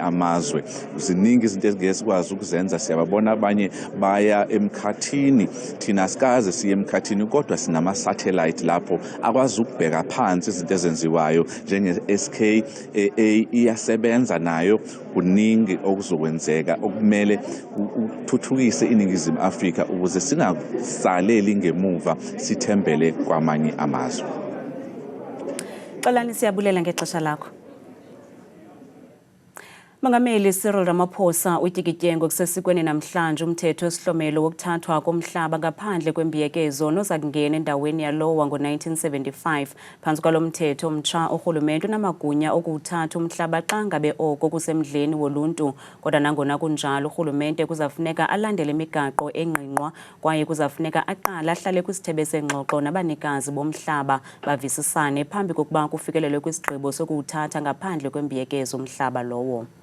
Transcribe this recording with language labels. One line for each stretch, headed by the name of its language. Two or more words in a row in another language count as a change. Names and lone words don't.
Zulu: amazwe ziningi izinto ezingeke sikwazi ukuzenza siyababona abanye baya emkhathini thina sikaze siye emkhathini kodwa sinama satellite lapho akwazi ukubheka phansi izinto ezenziwayo njenge-SKA iyasebenza nayo kuningi okuzokwenzeka okumele uthuthukise iNingizimu Afrika ukuze singasaleli ngemuva sithembele kwamanye amazwe.
Xhosa: Xolani siyabulela ngexesha lakho. Mongameli Cyril Ramaphosa utyikityengo kusesikweni namhlanje umthetho wesihlomelo wokuthathwa komhlaba ngaphandle kwembiyekezo noza kungena endaweni yalowa ngo-1975 phantsi kwalo mthetho omtsha urhulumente unamagunya okuwuthatha umhlaba xa ngabe oko kusemdleni woluntu kodwa nangona kunjalo urhulumente kuzafuneka alandele imigaqo engqingqwa kwaye kuzafuneka aqala ahlale kwisithebe sengxoxo nabanikazi bomhlaba bavisisane phambi kokuba kufikelelwe kwisigqibo sokuwuthatha ngaphandle kwembiyekezo umhlaba lowo.